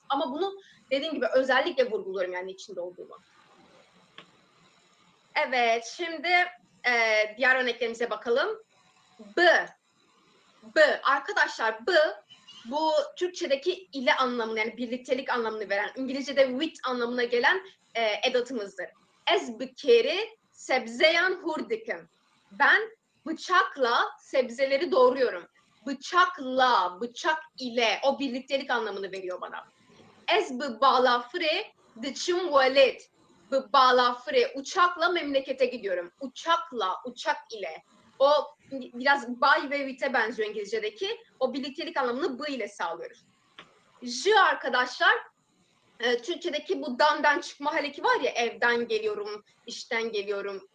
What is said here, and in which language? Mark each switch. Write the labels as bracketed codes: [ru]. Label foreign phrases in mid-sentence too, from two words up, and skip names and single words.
[tr] Ama bunu dediğim gibi özellikle vurguluyorum yani içinde olduğumu. Evet, şimdi diğer örneklerimize bakalım. Arkadaşlar bu Türkçedeki ile anlamını yani birliktelik anlamını veren, İngilizce'de with anlamına gelen edatımızdır. [ku] Ez bikeri sebzeyan hurdikim. [tr] Ben bıçakla sebzeleri doğruyorum. Bıçakla, bıçak ile o birliktelik anlamını veriyor bana. [ku] Ez bi balafre dıçım velet. Bi balafre [tr] uçakla memlekete gidiyorum. Uçakla, uçak ile. O biraz by ve with'e benziyor İngilizce'deki. O birliktelik anlamını b ile sağlıyoruz. J arkadaşlar Türkçedeki bu dandan çıkma haleki var ya evden geliyorum, işten geliyorum.